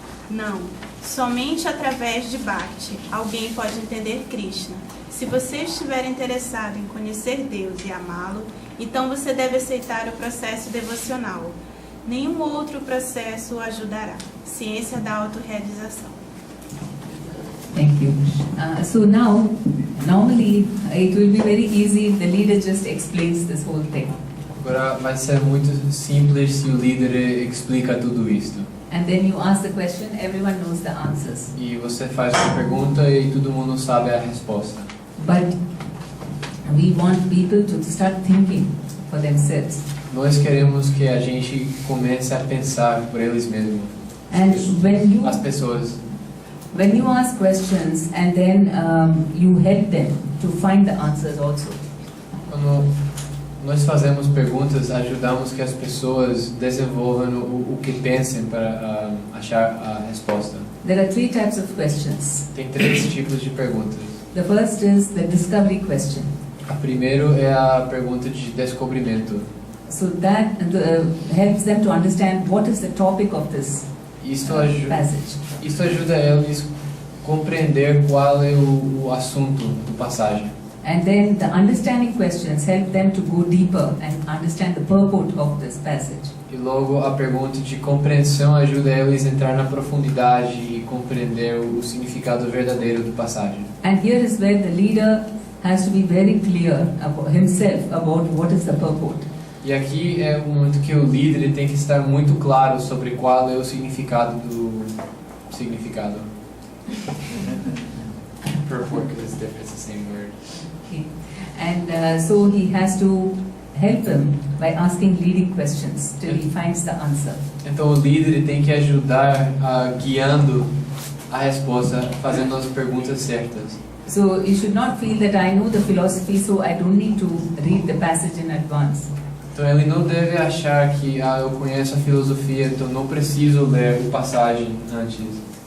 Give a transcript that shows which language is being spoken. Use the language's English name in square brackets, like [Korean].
[Portuguese] Não, somente através de Bhakti alguém pode entender Krishna. Se você estiver interessado em conhecer Deus e amá-lo, então você deve aceitar o processo devocional. Nenhum outro processo o ajudará. Ciência da autorrealização. [English] Thank you. So now, normally it will be very easy. The leader just explains this whole thing. [Portuguese] Agora vai ser muito simples se o líder explica tudo isto. [English] And then you ask the question, everyone knows the answers. [Portuguese] E você faz uma pergunta e todo mundo sabe a resposta. [English] But we want people to start thinking for themselves. [Portuguese] Nós queremos que a gente comece a pensar por eles mesmos. [English] And [Portuguese] As pessoas. [English] when you ask questions and then you help them to find the answers also. [Portuguese] Quando nós fazemos perguntas, ajudamos que as pessoas desenvolvam o que pensem para achar a resposta. [English] There are 3 types of questions. [Portuguese] Tem 3 tipos de perguntas. [English] The first is the discovery question. [Portuguese] A primeiro é a pergunta de descobrimento. [English] So that helps them to understand what is the topic of this passage. [Portuguese] Isso ajuda eles a compreender qual é o assunto do passagem. [English] And then the understanding questions help them to go deeper and understand the purport of this passage. [Portuguese] E logo a pergunta de compreensão ajuda eles a entrar na profundidade e compreender o significado verdadeiro do passagem. [English] And here is where the leader has to be very clear about himself about what is the purport. [Portuguese] E aqui é o momento que o líder tem que estar muito claro sobre qual é o significado do significado. [English] Purport, because it's the same word. Okay. And so he has to help him by asking leading questions till he finds the answer. [Portuguese] Então o líder tem que ajudar guiando a resposta, fazendo as perguntas certas. [English] So you should not feel that I know the philosophy, so I don't need to read the passage in advance. [Portuguese] Então ele não deve achar que eu conheço a filosofia, então não preciso ler a passagem antes.